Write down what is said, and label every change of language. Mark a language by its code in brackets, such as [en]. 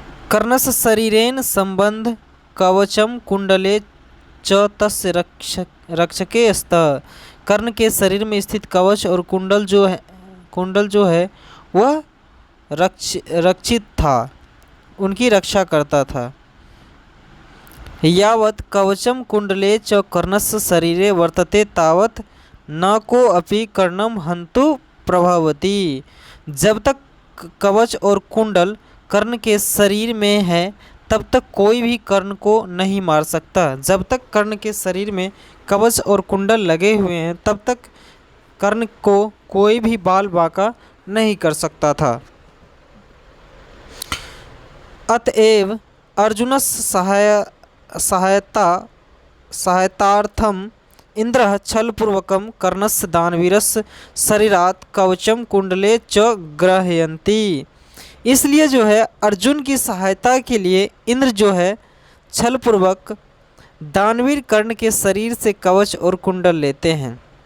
[sa] कर्णस्य शरीरेण संबंध कवचम कुंडले च तस्य रक्षके स्तः। [hi] कर्ण के शरीर में स्थित कवच और कुंडल जो है वह रक्षित था, उनकी रक्षा करता था। [sa] यावत् कवचम कुंडले च कर्णस्य शरीरे वर्तते तावत् न को अपि कर्णम हन्तु प्रभवति। [hi] जब तक कवच और कुंडल कर्ण के शरीर में है तब तक कोई भी कर्ण को नहीं मार सकता। जब तक कर्ण के शरीर में कवच और कुंडल लगे हुए हैं तब तक कर्ण को कोई भी बाल बांका नहीं कर सकता था। [sa] अतएव अर्जुनस्य सहायतार्थम इंद्रः छलपूर्वकं कर्णस्य दानवीरस्य शरीरात् कवचम कुंडले च ग्रहयन्ति। [hi] इसलिए जो है अर्जुन की सहायता के लिए इंद्र जो है छलपूर्वक दानवीर कर्ण के शरीर से कवच और कुंडल लेते हैं।